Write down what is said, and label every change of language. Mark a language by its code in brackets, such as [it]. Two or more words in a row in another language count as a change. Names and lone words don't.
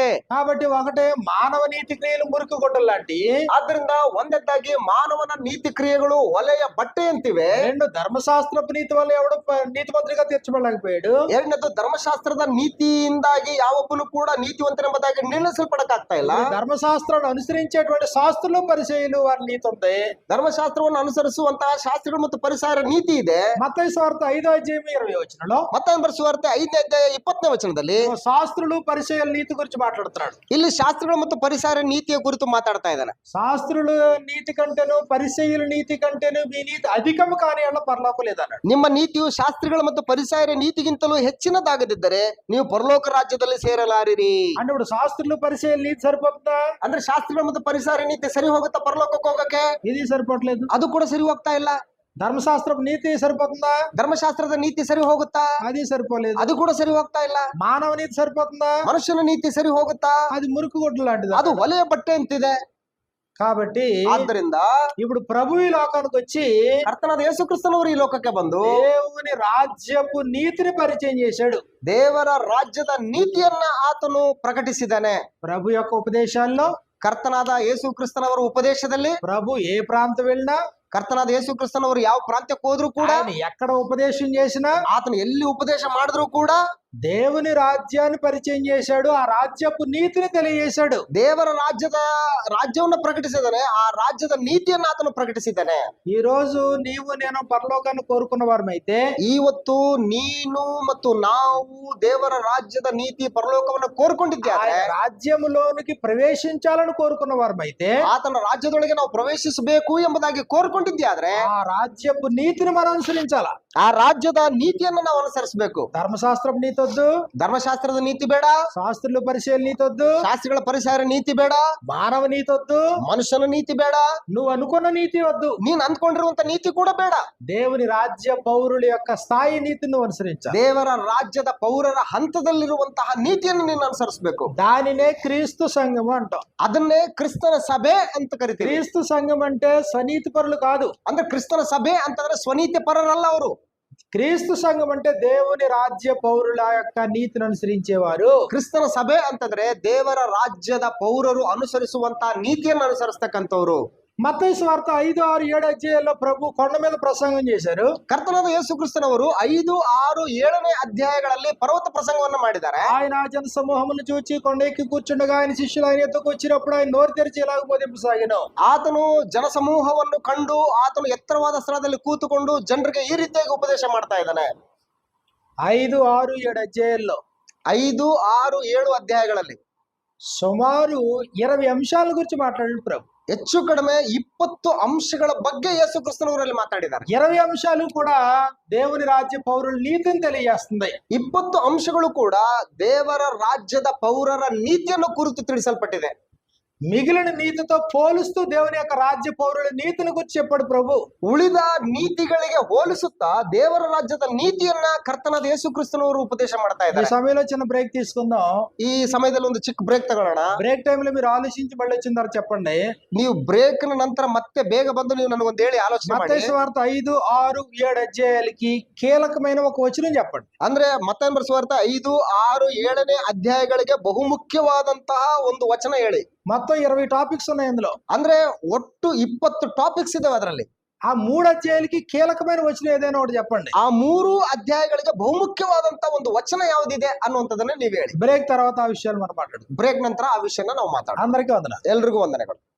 [te] కాబట్టి ఒకటే మానవ నీతి క్రియలు మురికి గొడ్డలు లాంటి, [kn] ಆದ್ರಿಂದ ಒಂದದ್ದಾಗಿ ಮಾನವನ ನೀತಿ ಕ್ರಿಯೆಗಳು ಒಲೆಯ ಬಟ್ಟೆಯಂತಿವೆ. [te] రెండు ధర్మశాస్త్రపు నీతి వల్ల ఎవడు నీతిమంతుడిగా తీర్చబడలేకపోయాడు. [kn] ಎರಡನೇದು ಧರ್ಮಶಾಸ್ತ್ರದ ನೀತಿಯಿಂದಾಗಿ ಯಾವೊಬ್ಬನು ಕೂಡ ನೀತಿವಂತನೆಂಬುದಾಗಿ ನಿರ್ಣಯಿಸಲ್ಪಡಕ್ಕಾಗ್ತಾ ಇಲ್ಲ. [te] ధర్మశాస్త్రాన్ని అనుసరించేటువంటి శాస్త్రులు పరిచయులు వారి నీతి ఉంది. [kn] ಧರ್ಮಶಾಸ್ತ್ರವನ್ನು ಅನುಸರಿಸುವಂತಹ ಶಾಸ್ತ್ರಗಳು ಮತ್ತು ಪರಿಸರ ನೀತಿ ಇದೆ. [te] మత్తయి సువార్త 5వ అధ్యాయం 20వ వచనంలో [kn] ಮತ್ತೊಂದು ಬರೆಸುವಾರ್ತೆ 5ನೇ ಅಧ್ಯಾಯ 20ನೇ ವಚನದಲ್ಲಿ [te] శాస్త్రులు పరిచయుల నీతి గురించి మాట్లాడుతున్నాడు. [kn] ಇಲ್ಲಿ ಶಾಸ್ತ್ರಗಳು ಮತ್ತು ಪರಿಸರ ನೀತಿಯ ಕುರಿತು ಮಾತಾಡ್ತಾ ಇದ್ದಾನೆ. [te] శాస్త్రులు నీతి కంటేను పరిచయుల నీతి కంటేను మీ నీతి అధికము కాని ఎడల పరలోకం లేదన్నాడు. [kn] ನಿಮ್ಮ ನೀತಿಯು ಶಾಸ್ತ್ರಗಳ ಮತ್ತು ಪರಿಸರ ನೀತಿಗಿಂತಲೂ ಹೆಚ್ಚಿನದಾಗದಿದ್ದರೆ ನೀವು ಪರಲೋಕ ರಾಜ್ಯದಲ್ಲಿ ಸೇರಲಾರಿರಿ. [te] అంటే ఇప్పుడు శాస్త్రులు పరిచయుల నీతి సరిపోతుందా? [kn] ಅಂದ್ರೆ ಶಾಸ್ತ್ರಗಳು ಮತ್ತು ಪರಿಸರ ನೀತಿ ಸರಿ ಹೋಗುತ್ತಾ ಪರಲೋಕಕ್ಕೆ ಹೋಗಕ್ಕೆ? [te] ఇది సరిపోవట్లేదు. [kn] ಅದು ಕೂಡ ಸರಿ ಹೋಗ್ತಾ ಇಲ್ಲ. [te] ధర్మశాస్త్రపు నీతి సరిపోతుందా? [kn] ಧರ್ಮಶಾಸ್ತ್ರದ ನೀತಿ ಸರಿ ಹೋಗುತ್ತಾ? [te] అది సరిపోలేదు. [kn] ಅದು ಕೂಡ ಸರಿ ಹೋಗ್ತಾ ಇಲ್ಲ. [te] మానవ నీతి సరిపోతుందా? [kn] ಮನುಷ್ಯನ ನೀತಿ ಸರಿ ಹೋಗುತ್ತಾ? [te] అది మురికి గొడ్డలు లాంటిది. [kn] ಅದು ಒಲೆಯ ಬಟ್ಟೆ ಅಂತಿದೆ. [te] కాబట్టి [kn] ಆದ್ದರಿಂದ [te] ఇప్పుడు ప్రభు ఈ లోకానికి వచ్చి [kn] ಕರ್ತನಾದ ಯೇಸು ಕ್ರಿಸ್ತನವರು ಈ ಲೋಕಕ್ಕೆ ಬಂದು [te] దేవుని రాజ్యపు నీతిని పరిచయం చేశాడు. [kn] ದೇವರ ರಾಜ್ಯದ ನೀತಿಯನ್ನ ಆತನು ಪ್ರಕಟಿಸಿದ್ದಾನೆ. [te] ప్రభు యొక్క ఉపదేశాల్లో, [kn] ಕರ್ತನಾದ ಯೇಸು ಕ್ರಿಸ್ತನವರ ಉಪದೇಶದಲ್ಲಿ, [te] ప్రభు ఏ ప్రాంతం వెళ్ళినా, [kn] ಕರ್ತನಾದ ಯೇಸು ಕ್ರಿಸ್ತನವರು ಯಾವ ಪ್ರಾಂತ್ಯಕ್ಕೆ ಹೋದ್ರು ಕೂಡ, [te] ఆయన ఎక్కడ ఉపదేశం చేసినా, [kn] ಆತನು ಎಲ್ಲಿ ಉಪದೇಶ ಮಾಡಿದ್ರು ಕೂಡ [te] దేవుని రాజ్యాన్ని పరిచయం చేశాడు. ఆ రాజ్యపు నీతిని తెలియజేశాడు. [kn] ದೇವರ ರಾಜ್ಯವನ್ನು ಪ್ರಕಟಿಸಿದ್ದಾನೆ. ಆ ರಾಜ್ಯದ ನೀತಿಯನ್ನ ಆತನು ಪ್ರಕಟಿಸಿದ್ದಾನೆ. [te] ఈ రోజు నీవు నేను పరలోకాన్ని కోరుకున్న వారమైతే, [kn] ಇವತ್ತು ನೀನು ಮತ್ತು ನಾವು ದೇವರ ರಾಜ್ಯದ ನೀತಿ ಪರಲೋಕವನ್ನು ಕೋರ್ಕೊಂಡಿದ್ದೇವೆ. [te] ఆయన రాజ్యములోనికి ప్రవేశించాలని కోరుకున్న వారమైతే, [kn] ಆತನ ರಾಜ್ಯದೊಳಗೆ ನಾವು ಪ್ರವೇಶಿಸಬೇಕು ಎಂಬುದಾಗಿ ಕೋರ್ಕೊಂಡಿದ್ದೆ. [te] ఆ రాజ్యపు నీతిని మనం అనుసరించాల. [kn] ಆ ರಾಜ್ಯದ ನೀತಿಯನ್ನು ನಾವು ಅನುಸರಿಸಬೇಕು. [te] ధర్మశాస్త్రపు నీతి వద్దు, [kn] ಧರ್ಮಶಾಸ್ತ್ರದ ನೀತಿ ಬೇಡ, [te] శాస్త్రులు పరిచయాల నీతి వద్దు, [kn] ಶಾಸ್ತ್ರಿಗಳ ಪರಿಸರ ನೀತಿ ಬೇಡ, [te] మానవ నీతి వద్దు, [kn] ಮನುಷ್ಯನ ನೀತಿ ಬೇಡ, [te] నువ్వు అనుకున్న నీతి వద్దు, [kn] ನೀನ್ ಅಂದ್ಕೊಂಡಿರುವಂತ ನೀತಿ ಕೂಡ ಬೇಡ. [te] దేవుని రాజ్య పౌరుల యొక్క స్థాయి నీతిని నువ్వు అనుసరించాలి. [kn] ದೇವರ ರಾಜ್ಯದ ಪೌರರ ಹಂತದಲ್ಲಿರುವಂತಹ ನೀತಿಯನ್ನು ನೀನು ಅನುಸರಿಸಬೇಕು. [te] దానినే క్రీస్తు సంఘము అంటాం. [kn] ಅದನ್ನೇ ಕ್ರಿಸ್ತನ ಸಭೆ ಅಂತ ಕರಿತೀವಿ. [te] క్రీస్తు సంఘం అంటే స్వనీతి పరులు కాదు. [kn] ಅಂದ್ರೆ ಕ್ರಿಸ್ತನ ಸಭೆ ಅಂತಂದ್ರೆ ಸ್ವನೀತಿ ಪರರಲ್ಲ ಅವರು. [te] క్రీస్తు సంఘం అంటే దేవుని రాజ్య పౌరుల యొక్క నీతిని అనుసరించేవారు. [kn] ಕ್ರಿಸ್ತನ ಸಭೆ ಅಂತಂದ್ರೆ ದೇವರ ರಾಜ್ಯದ ಪೌರರು ಅನುಸರಿಸುವಂತ ನೀತಿಯನ್ನು ಅನುಸರಿಸ್ತಕ್ಕಂಥವ್ರು. [te] మత్తయి సువార్త 5, 6, 7 అధ్యాయాల్లో ప్రభు కొండ మీద ప్రసంగం చేశారు. [kn] ಕರ್ತನಾದ ಯೇಸು ಕ್ರಿಸ್ತನವರು 5, 6, 7ನೇ ಅಧ್ಯಾಯಗಳಲ್ಲಿ ಪರ್ವತ ಪ್ರಸಂಗವನ್ನು ಮಾಡಿದ್ದಾರೆ. [te] ఆయన జన సమూహమును చూచి కొండ ఎక్కి కూర్చుండగా ఆయన శిష్యులు ఆయన ఎద్దకు వచ్చినప్పుడు ఆయన నోరు తెరిచి ఇలాగ బోధింపసాగాను. [kn] ಆತನು ಜನಸಮೂಹವನ್ನು ಕಂಡು ಆತನು ಎತ್ತರವಾದ ಸ್ಥಳದಲ್ಲಿ ಕೂತುಕೊಂಡು ಜನರಿಗೆ ಈ ರೀತಿಯಾಗಿ ಉಪದೇಶ ಮಾಡ್ತಾ ಇದ್ದಾನೆ. [te] 5, 6, 7 అధ్యాయాల్లో [kn] 5, 6, 7 ಅಧ್ಯಾಯಗಳಲ್ಲಿ [te] సుమారు 20 అంశాల గురించి మాట్లాడాడు ప్రభు. [kn] ಹೆಚ್ಚು ಕಡಿಮೆ 20 ಅಂಶಗಳ ಬಗ್ಗೆ ಯೇಸು ಕ್ರಿಸ್ತನವರಲ್ಲಿ ಮಾತಾಡಿದ್ದಾರೆ. [te] 20 అంశాలు కూడా దేవుని రాజ్య పౌరుల నీతిని తెలియజేస్తుంది. [kn] 20 ಅಂಶಗಳು ಕೂಡ ದೇವರ ರಾಜ್ಯದ ಪೌರರ ನೀತಿಯನ್ನು ಕುರಿತು ತಿಳಿಸಲ್ಪಟ್ಟಿದೆ. [te] మిగిలిన నీతితో పోలుస్తూ దేవుని యొక్క రాజ్య పౌరుల నీతిని గురించి చెప్పాడు ప్రభు. [kn] ಉಳಿದ ನೀತಿಗಳಿಗೆ ಹೋಲಿಸುತ್ತಾ ದೇವರ ರಾಜ್ಯದ ನೀತಿಯನ್ನ ಕರ್ತನಾದ ಯೇಸು ಕ್ರಿಸ್ತನವರು ಉಪದೇಶ ಮಾಡ್ತಾ [te] ఈ [kn] ಇದ್ದಾರೆ. [te] సమయంలో చిన్న బ్రేక్ తీసుకుందాం. [kn] ಈ ಸಮಯದಲ್ಲಿ ಒಂದು ಚಿಕ್ಕ ಬ್ರೇಕ್ ತಗೊಳ್ಳೋಣ. [te] బ్రేక్ టైంలో మీరు ఆలోచించి మళ్ళీ వచ్చిన తర్వాత చెప్పండి. [kn] ನೀವು ಬ್ರೇಕ್ ನಂತರ ಮತ್ತೆ ಬೇಗ ಬಂದು ನೀವು ನನಗೊಂದು ಹೇಳಿ ಆಲೋಚನೆ ಮಾಡಿ. [te] మత్తయి సువార్త 5, 6, 7 అధ్యాయాలకి కీలకమైన ఒక వచనం చెప్పండి. [kn] ಅಂದ್ರೆ ಮತ್ತಾಯನ ಬರೆಸುವಾರ್ತೆ 5, 6, 7ನೇ ಅಧ್ಯಾಯಗಳಿಗೆ ಬಹುಮುಖ್ಯವಾದಂತಹ ಒಂದು ವಚನ ಹೇಳಿ. [te] మొత్తం 20 టాపిక్స్ ఉన్నాయి అందులో. [kn] ಅಂದ್ರೆ ಒಟ್ಟು 20 ಟಾಪಿಕ್ಸ್ ಇದಾವೆ ಅದರಲ್ಲಿ. [te] ఆ 3 అధ్యాయాలకి కీలకమైన వచనం ఏదైనా ఒకటి చెప్పండి. [kn] ಆ 3 ಅಧ್ಯಾಯಗಳಿಗೆ ಬಹುಮುಖ್ಯವಾದಂತ ಒಂದು ವಚನ ಯಾವುದಿದೆ ಅನ್ನುವಂಥದ್ದನ್ನ ನೀವು ಹೇಳಿ. [te] బ్రేక్ తర్వాత ఆ విషయాలు మనం మాట్లాడుతాం. [kn] ಬ್ರೇಕ್ ನಂತರ ಆ ವಿಷಯನ ನಾವು ಮಾತಾಡೋಣ. [te] అందరికీ వందనాలు. [kn] ಎಲ್ರಿಗೂ ವಂದನೆಗಳು.